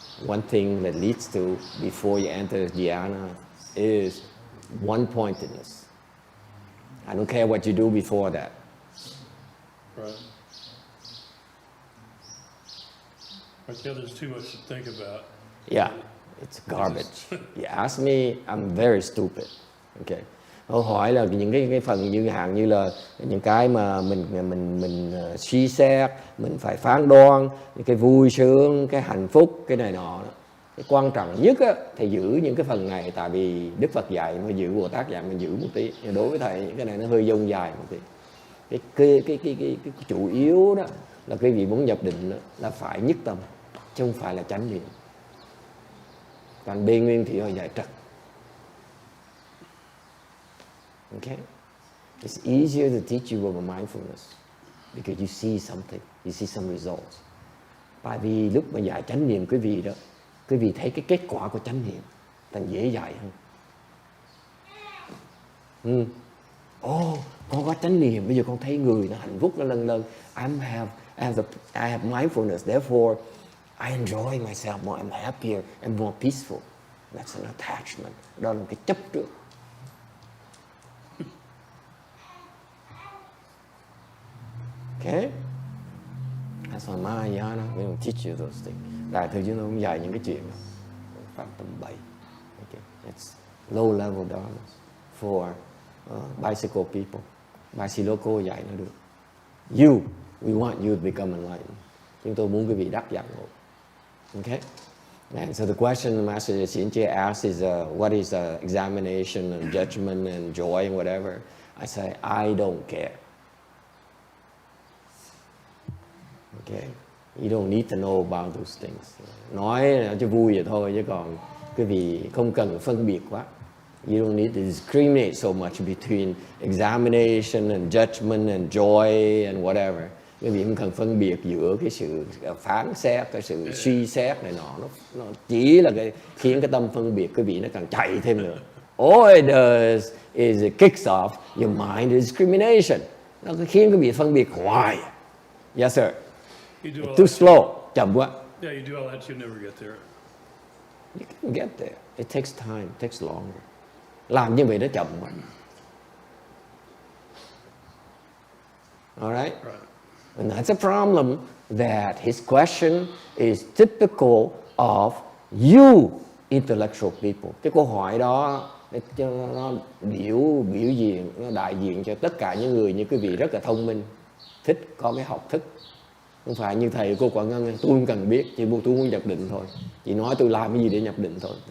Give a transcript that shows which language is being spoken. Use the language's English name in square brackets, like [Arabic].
[English] One thing that leads to, before you enter dhyana, is one-pointedness. I don't care what you do before that. Right. Right, yeah, there's too much to think about. Yeah, it's garbage. You ask me, I'm very stupid. Okay. [Vietnamese] Câu hỏi là những cái phần như hạn như là những cái mà mình suy xét, mình phải phán đoán, những cái vui sướng, cái hạnh phúc, cái này nọ. Cái quan trọng nhất á, thì giữ những cái phần này, tại vì Đức Phật dạy mà giữ, Bồ Tát dạy mình giữ một tí. Nhưng đối với thầy những cái này nó hơi dông dài một tí. Cái chủ yếu đó là cái vị muốn nhập định đó, là phải nhất tâm, chứ không phải là chánh niệm. Còn bên Nguyên thì họ dạy trật. [English] Okay? It's easier to teach you about mindfulness because you see something, you see some results. [Vietnamese] Tại vì lúc mà dạy chánh niệm quý vị đó, quý vị thấy cái kết quả của chánh niệm, thành dễ dạy hơn. Con có chánh niệm, bây giờ con thấy người nó hạnh phúc, nó lân lân. [English] I have mindfulness, therefore I enjoy myself more, I'm happier and more peaceful. That's an attachment. [Vietnamese] Đó là cái chấp trước. [English] Okay? That's why Mahayana, we don't teach you those things. [Vietnamese] Đại thừa chúng tôi không dạy những cái chuyện đó. Phạm tầm bậy. Okay? [English] It's low level dharma for bicycle people. [Vietnamese] Bicycle dạy nó được. [English] We want you to become enlightened. [Vietnamese] Chúng tôi muốn quý vị đắc giác ngộ. [English] Okay? And so the question Master Shinche asks is, what is examination and judgment and joy and whatever? I say, I don't care. Okay? You don't need to know about those things. [Vietnamese] Nói cho vui vậy thôi, chứ còn quý vị không cần phân biệt quá. [English] You don't need to discriminate so much between examination and judgment and joy and whatever. [Vietnamese] Quý vị không cần phân biệt giữa cái sự phán xét, cái sự suy xét này nọ. Nó chỉ là khiến cái tâm phân biệt quý vị nó càng chạy thêm nữa. [English] All it does is it kicks off your mind discrimination. [Vietnamese] Nó khiến quý vị phân biệt hoài. [English] Yes, sir. Too slow, [Vietnamese] chậm quá. [English] Yeah, you do all that, you'll never get there. You can get there. It takes time, it takes longer. [Vietnamese] Làm như vậy nó chậm quá. [English] All right? And that's a problem that his question is typical of you intellectual people. [Vietnamese] Cái câu hỏi đó nó biểu diện, nó đại diện cho tất cả những người như quý vị rất là thông minh, thích có cái học thức. Không phải như thầy cô Quảng Ngân, tôi không cần biết, tôi muốn nhập định thôi. Chỉ nói tôi làm cái gì để nhập định thôi.